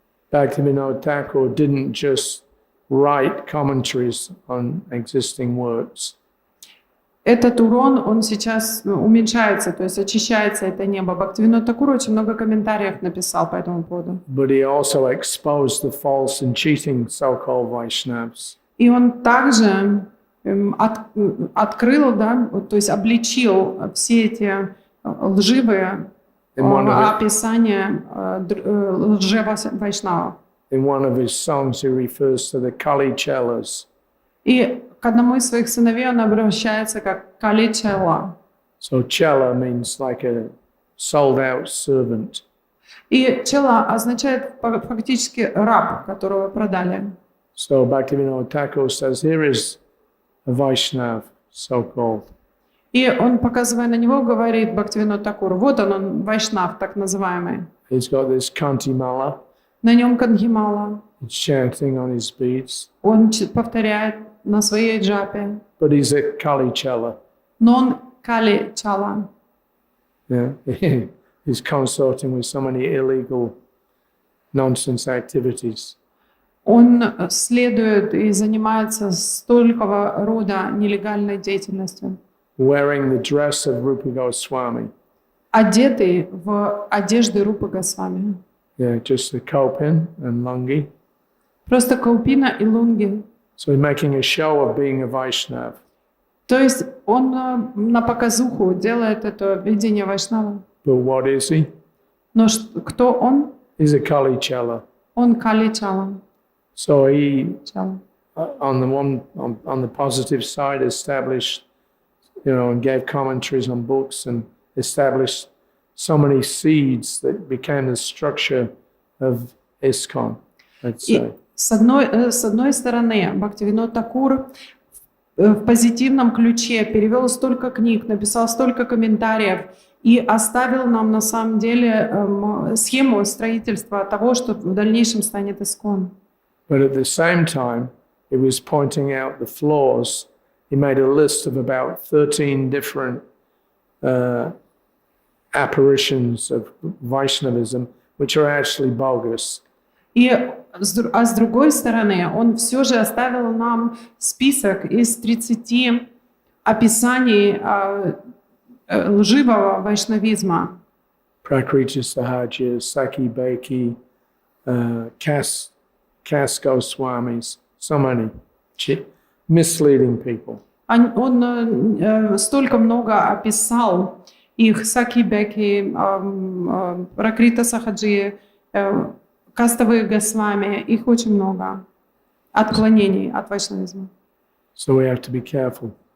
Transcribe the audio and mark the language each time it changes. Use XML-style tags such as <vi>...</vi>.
<en>Bhaktivinoda Thakur didn't just write commentaries on existing works.</en> <ru>Этот урон, он сейчас уменьшается, то есть очищается это небо. Бхактивинода Такур очень много комментариев написал по этому поводу.</ru> <en>But he also exposed the false and cheating so-called Vaishnavas.</en> <ru>И он также открыл, да, то есть обличил все эти лживые описания лже-вайшнавов.</ru> <en>In one of his songs, he refers to the Kali Chelas.</en> <ru>И к одному из своих сыновей он обращается как Кали Чела.</ru> <en>So Chela means like a sold-out servant.</en> <ru>И Чела означает фактически раб, которого продали.</ru> <en>So Bhaktivinoda Thakur says, here is a Vaishnav, so-called.</en> <ru>И он, показывая на него, говорит Бхактивинода Такур, вот он, вайшнав, так называемый.</ru> <en>He's got this kantimala.</en> <ru>На нем кангхимала.</ru> <en>He's chanting on his beads.</en> <ru>Он повторяет на своей джапе.</ru> <en>But he's a Kali Chela.</en> <ru>Но он Кали Чала.</ru> <en>Yeah. He's consorting with so many illegal nonsense activities.</en> <ru>Он следует и занимается столького рода нелегальной деятельностью.</ru> <en>Wearing the dress of Rupa Goswami.</en> <ru>Одетый в одежды Рупы Госвами.</ru> <en>Yeah, just the kaupin and lungi.</en> <ru>Просто каупина и лунги.</ru> <en>So he's making a show of being a Vaishnav.</en> <ru>То есть он на показуху делает это видение вайшнава.</ru> <en>But what is he?</en> <ru>Но кто он?</ru> <en>He's a Kali Chela.</en> <ru>Он Кали Чала.</ru> <en>So he,</en> <ru>Чала.</ru> <en>on the positive side, established, and gave commentaries on books and established so many seeds that became the structure of ISKCON, let's say.</en> <ru>С одной стороны, Бхактивинода Такур в позитивном ключе перевел столько книг, написал столько комментариев и оставил нам на самом деле схему строительства того, что в дальнейшем станет ISKCON.</ru> <en>But at the same time, he was pointing out the flaws. He made a list of about 13 different apparitions of Vaishnavism, which are actually bogus.</en> <ru>С другой стороны, он все же оставил нам список из 30 описаний лживого вайшнавизма.</ru> <en>Prakriti Sahajas, Saki Beki, Caste Goswamis, so many misleading people.</en> <ru>Он столько много описал их, Саки-беки, Пракрита Сахаджи, кастовые Госвами, их очень много. Отклонений от вайшнавизма.</ru> <en>So we have to be careful.</en>